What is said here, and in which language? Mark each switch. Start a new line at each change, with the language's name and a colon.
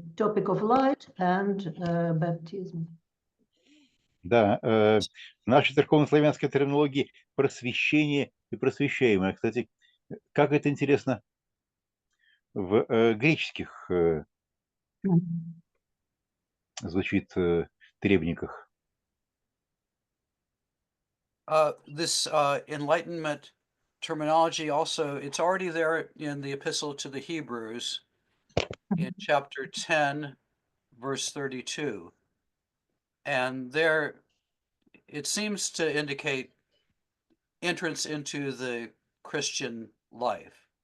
English: Topic of light and baptism.
Russian: Да, в нашей церковно-славянской терминологии просвещение и просвещаемое. Кстати, как это интересно в греческих звучит требниках.
English: This enlightenment terminology also, it's already there in the epistle to the Hebrews in chapter 10, verse 32. And there it seems to indicate entrance into the Christian life.